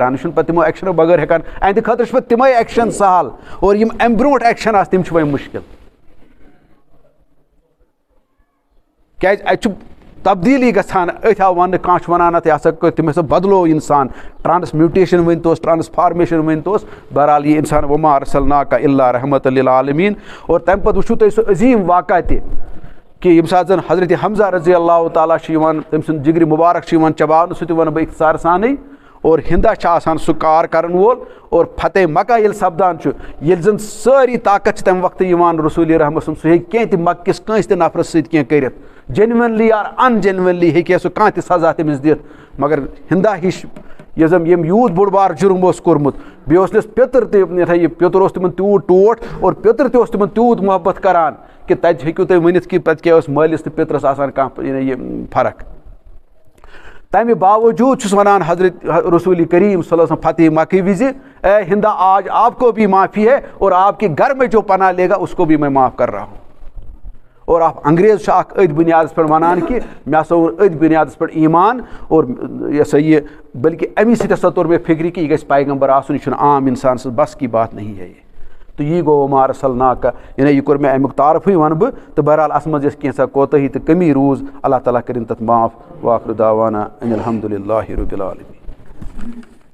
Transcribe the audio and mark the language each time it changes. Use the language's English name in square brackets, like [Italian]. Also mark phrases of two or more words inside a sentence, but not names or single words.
[Kashmiri] یہِ چھُنہٕ پتہٕ تِمو ایکشنو بغٲر ہٮ۪کان اَہنٛدِ خٲطرٕ چھِ پتہٕ تِمے ایکشن سہل اور یِم امہِ برونٛٹھ ایکشن آسہٕ تِم چھِ وۄنۍ مُشکِل. کیازِ اتہِ چھُ تبدیٖلی گژھان. أتھۍ آو وننہٕ کانٛہہ چھُ ونان اتھ یہِ ہسا تٔمۍ ہسا بدلو انسان ٹرانسمیوٹیشن ؤنۍتوس ٹرانسفارمیشن ؤنۍتوس. بہرحال یہِ انسان [Arabic] وما ارسلناک الا رحمۃ للعالمین. [Kashmiri] اور تمہِ پتہٕ وٕچھِو تُہۍ سُہ عظیٖم واقعہ تہِ کہ ییٚمہِ ساتہٕ زن حضرت حمزہ رضی اللہ تعالیٰ چھُ یِوان تٔمۍ سُنٛد جگرِ مُبارک چھُ یِوان چباونہٕ سُہ تہِ ونہٕ بہٕ اختصار سانٕے. اور ہندا چھُ آسان سُہ کار کرن وول اور فتح مکہ ییٚلہِ سپدان چھُ ییٚلہِ زن سٲری طاقت چھِ تمہِ وقتہٕ یِوان رسول رحمت سُنٛد سُہ ہیٚکہِ کینٛہہ تہِ مکہٕ کِس کٲنٛسہِ تہِ نفرس سۭتۍ کینٛہہ کٔرِتھ. [English] genuinely or un genuinely [Kashmiri] ہیٚکہِ ہا سُہ کانٛہہ تہِ سزا تٔمِس دِتھ. مگر ہندا ہِش یۄس زن ییٚمۍ یوٗت بوٚڑ بار جُرم اوس کوٚرمُت بیٚیہِ اوس نہٕ پیٚتٕر تہِ یِتھے یہِ پیٚتُر اوس تِمن تیوٗت ٹوٹھ اور پیٚتٕر تہِ اوس تِمن تیوٗت محبت کران کہ تتہِ ہیٚکِو تُہۍ ؤنِتھ کہ پتہٕ کیاہ اوس مٲلِس تہٕ پیٚترس آسان کانٛہہ یہِ فرق. تمہِ باوجوٗد چھُس ونان حضرت رسول کریم صلی اللہ علیہ وسلم فتح مکہ وِزِ [Urdu] اے ہندا آج آپ کو بھی معافی ہے اور آپ کے گھر میں جو پناہ لے گا اس کو بھی میں معاف کر رہا ہوں. [Kashmiri] اور آپ انگریز چھُ اکھ أتھۍ بُنیادس پٮ۪ٹھ ونان کہ مےٚ ہسا اوٚن أتھۍ بُنیادس پٮ۪ٹھ ایٖمان اور یہِ ہسا یہِ بلکہ امی سۭتۍ ہسا توٚر مےٚ فِکرِ کہ یہِ گژھِ پیغمبر آسُن یہِ چھُنہٕ عام انسان سٕنٛز [Urdu] بس کی بات نہیں ہے. [Kashmiri] تہٕ یی گوٚو [Arabic] وما ارسلناک [Kashmiri] یعنی یہِ کوٚر مےٚ امیُک تعارفٕے ونہٕ بہٕ. تہٕ بہرحال اتھ منٛز یۄس کینٛژھا کوتٲہی تہٕ کٔمی روٗز اللہ تعالیٰ کٔرِنۍ تتھ معاف. [Arabic] واخر دعوانا ان الحمدُ للہ رب العالمین.